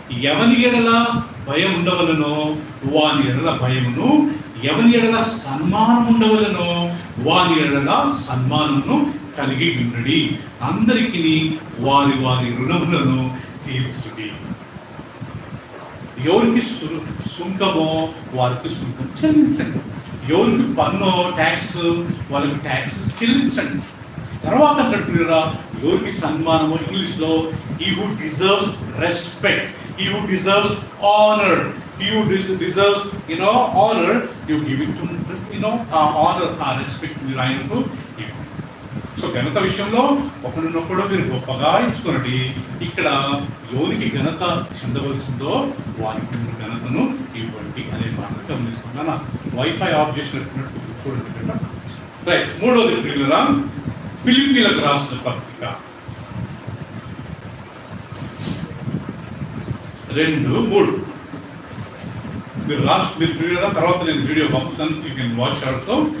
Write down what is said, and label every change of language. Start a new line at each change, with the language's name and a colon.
Telugu: ఎవని ఎడల భయం ఉండవలనో వాని ఎడల భయమును, ఎవని ఎడల సన్మానం ఉండవలనో వాని ఎడల సన్మానమును కలిగి ఉండుడి. అందరికీ వారి వారి రుణములను తీర్చుడి. ఎవరికి సుంకమో వారికి సుంకం చెల్లించండి, ఎవరికి పన్ను ట్యాక్స్ వాళ్ళకి ట్యాక్సెస్ చెల్లించండి. తర్వాత అంటున్నారా, ఎవరికి సన్మానము ఇంగ్లీష్లో
English: he who deserves respect, he who deserves honor, he who deserves honor, you give it to honor, respect
Telugu: మీరు ఆయనకు ఇవ్వండి. సో ఘనత విషయంలో ఒకరినొకడు మీరు గొప్పగా ఎంచుకోండి. ఇక్కడ ఎవరికి ఘనత చెందవలసిందో వారికి మీరు ఘనతను ఇవ్వండి అనే మాట గమనిస్తున్నాను. వైఫై ఆఫ్ చేసినట్టు చూడండి కదా. రైట్. మూడోది ప్రియులరా, ఫిలిప్పీలకు రాసిన పత్రిక 2:3 మీరు ప్రియులరా, తర్వాత నేను వీడియో పంపుతాను,
English: You can watch also.